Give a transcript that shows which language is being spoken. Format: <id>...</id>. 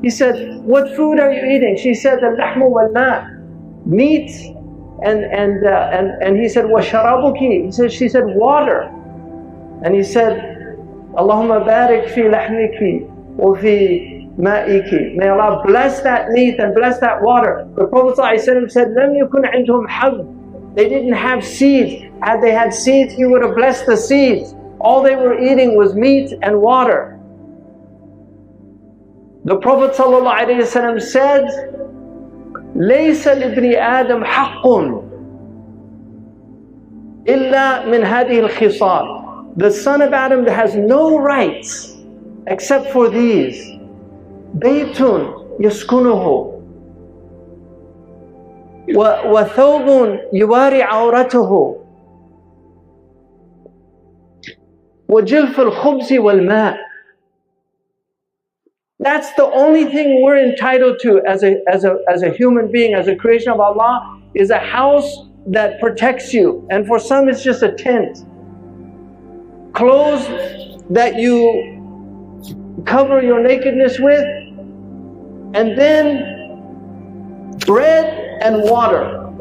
<en>He said, what food are you eating? She said,</en> <ar>اللحم والماء,</ar> <en>meat and he said,</en> <ar>وشرابك.</ar> <en>She said, water. And he said,</en> <ar>Allahumma barik fi lahmiki وفي مائك.</ar> <en>May Allah bless that meat and bless that water. The Prophet ﷺ said,</en> <ar>لم يكن عندهم حب.</ar> <en>They didn't have seeds. Had they had seeds, He would have blessed the seeds. All they were eating was meat and water. The Prophet ﷺ said,</en> <ar>ليس لابن آدم حق إلا من هذه الخصال.</ar> <en>The son of Adam has no rights except for these.</en> <ar>بيت يسكنه وثوب يواري عورته وجلف الخبز والماء.</ar> <en>That's the only thing we're entitled to as a human being, as a creation of Allah, is a house that protects you. And for some it's just a tent. Clothes that you cover your nakedness with, and then bread and water.</en>